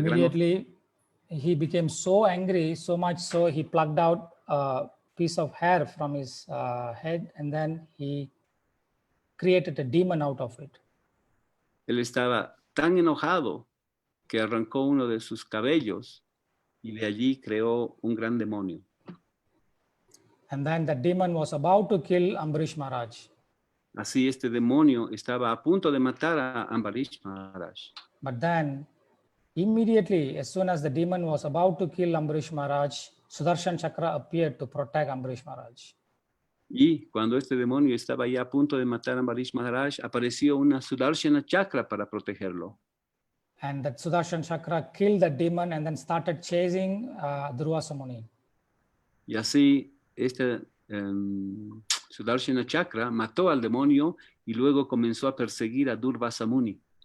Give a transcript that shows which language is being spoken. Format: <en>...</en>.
<en>Immediately, he became so angry, so much so he plucked out a piece of hair from his head, and then he created a demon out of it.</en> <es>Él estaba tan enojado que arrancó uno de sus cabellos y de allí creó un gran demonio.</es> <en>And then the demon was about to kill Ambrish Maharaj.</en> <es>Así este demonio estaba a punto de matar a Ambarish Maharaj.</es> <en>But then, immediately, as soon as the demon was about to kill Ambrish Maharaj, Sudarshan Chakra appeared to protect Ambrish Maharaj.</en> <es>Y cuando este demonio estaba ya a punto de matar a Ambarish Maharaj, apareció una Sudarshana Chakra para protegerlo.</es> <en>And that Sudarshan Chakra killed the demon and then started chasing Durvasa Muni.</en> <es>Y así este Sudarshana Chakra mató al demonio y luego comenzó a perseguir a Durvasa Muni.</es>